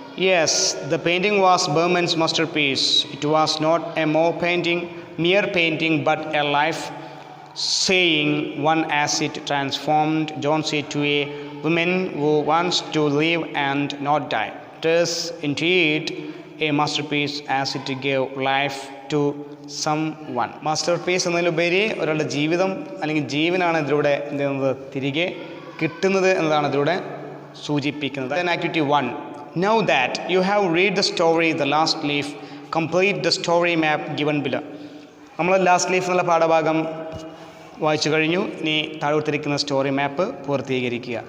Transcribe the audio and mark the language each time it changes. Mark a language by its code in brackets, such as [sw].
[en] Yes, the painting was Berman's masterpiece. It was not a mere painting, but a life saying one as it transformed Jonesy to a woman who wants to live and not die. It is indeed a masterpiece as it gave life to someone. [ml] Masterpiece എന്നതിലുപരി ഒരാളുടെ ജീവിതം അല്ലെങ്കിൽ ജീവനാണ് ഇതിലൂടെ എന്ത് ചെയ്യുന്നത്? തിരികെ കിട്ടുന്നത് എന്നതാണ് ഇതിലൂടെ സൂചിപ്പിക്കുന്നത്. [en] Then activity 1. Now that you have read the story, the last leaf, complete the story map given below. [ml] നമ്മൾ ലാസ്റ്റ് ലീഫ് എന്നുള്ള പാഠഭാഗം വായിച്ചു കഴിഞ്ഞു. ഇനി താഴെ കൊടുത്തിരിക്കുന്ന സ്റ്റോറി മാപ്പ് പൂർത്തീകരിക്കുക.